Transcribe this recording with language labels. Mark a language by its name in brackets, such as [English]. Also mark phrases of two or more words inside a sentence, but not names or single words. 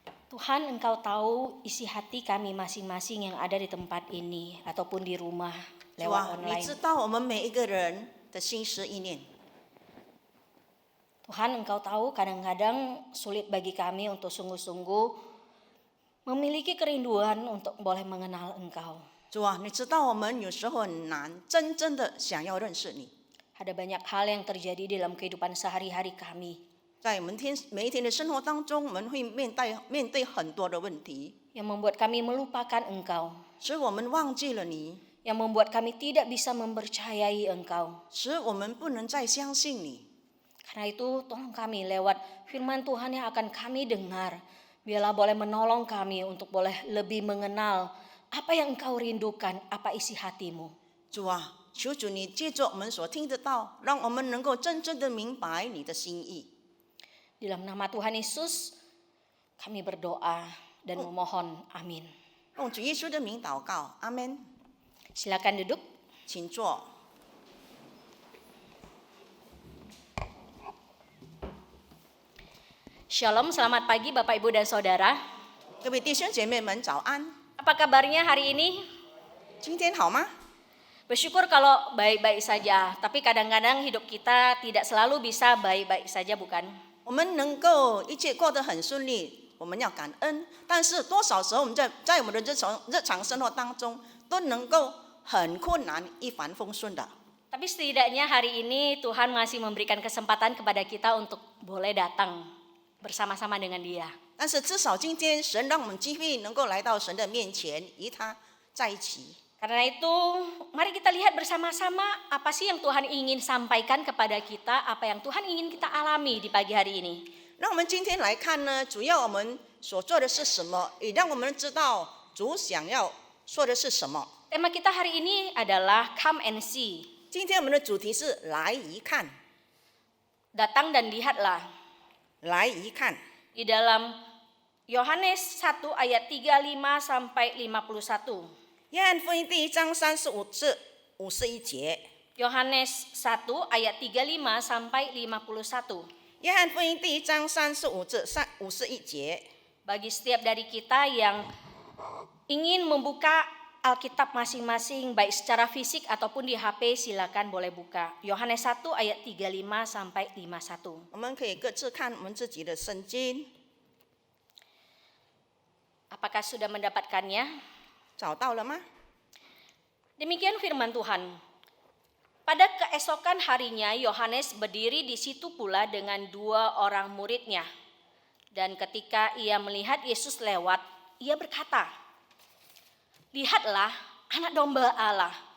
[Indonesian] Tuhan, Engkau tahu isi hati kami masing-masing yang ada di tempat ini ataupun di rumah [Chinese] 主 [Indonesian] lewat [Chinese] 啊，你知 [Indonesian] online. [Chinese] 道我们每一个人的心思意念。 [Indonesian] Tuhan, Engkau tahu kadang-kadang sulit bagi kami untuk sungguh-sungguh memiliki kerinduan untuk boleh mengenal Engkau. [Chinese] 主啊，你知道我们有时候很难真正的想要认识你。 [Indonesian] Ada banyak hal yang terjadi dalam kehidupan sehari-hari kami [Chinese] 在我们每一天的生活当中，我们会面对很多的问题， [Indonesian] yang membuat kami melupakan Engkau, [Chinese] 使我们忘记了你， [Indonesian] yang membuat kami tidak bisa mempercayai Engkau. [Chinese] 使我们不能再相信你。 [Indonesian] Karena itu tolong kami lewat firman Tuhan yang akan kami dengar. Biarlah boleh menolong kami untuk boleh lebih mengenal apa yang Engkau rindukan, apa isi hatimu. [Chinese] 主啊，求主你借着我们所听得到，让我们能够真正的明白你的心意。 [Indonesian] Dalam nama Tuhan Yesus kami berdoa dan memohon. Amin. [Chinese] 用主耶稣的名祷告，阿门。 [Indonesian] Silakan duduk. [Chinese] 请坐。 [Indonesian] Shalom, selamat pagi Bapak Ibu dan Saudara. [Chinese] 各位弟兄姐妹们早安， [Indonesian] Apa kabarnya hari ini? [Chinese] 今天好吗？ [Indonesian] Bersyukur kalau baik-baik saja, tapi kadang-kadang hidup kita tidak selalu bisa baik-baik saja, bukan? [Chinese] 我们能够一切过得很顺利，我们要感恩。但是多少时候我们在我们的日常生活当中都能够很困难，一帆风顺的。 [Indonesian] Tapi setidaknya hari ini Tuhan masih memberikan kesempatan kepada kita untuk boleh datang bersama-sama dengan Dia. [Chinese] 但是至少今天神让我们机会能够来到神的面前，与他在一起。 [Indonesian] Karena itu, mari kita lihat bersama-sama apa sih yang Tuhan ingin sampaikan kepada kita, apa yang Tuhan ingin kita alami di pagi hari ini. [Chinese] 让我们今天来看呢，主要我们所做的是什么，也让我们知道主想要说的是什么。 [Indonesian] Tema kita hari ini adalah [English] Come and See. [Chinese] 今天我们的主题是来一看， [Indonesian] Datang dan lihatlah. [Chinese] 来一看。 [Indonesian] Di dalam Yohanes 1 ayat 35 sampai 51. [Chinese] 约翰福音第1章35至51节。 [Indonesian] Yohanes 1 ayat 35 sampai 51. [Chinese] 约翰福音第1章35至51节。 [Indonesian] Bagi setiap dari kita yang ingin membuka Alkitab masing-masing baik secara fisik ataupun di HP, silakan boleh buka. Yohanes 1 ayat 35 sampai 51. [Chinese] 我们可以各自看我们自己的圣经， [Indonesian] Apakah sudah mendapatkannya? [Chinese] 找到了吗？ [Indonesian] Demikian firman Tuhan. Pada keesokan harinya Yohanes berdiri di situ pula dengan 2 orang muridnya. Dan ketika ia melihat Yesus lewat, ia berkata, "Lihatlah anak domba Allah."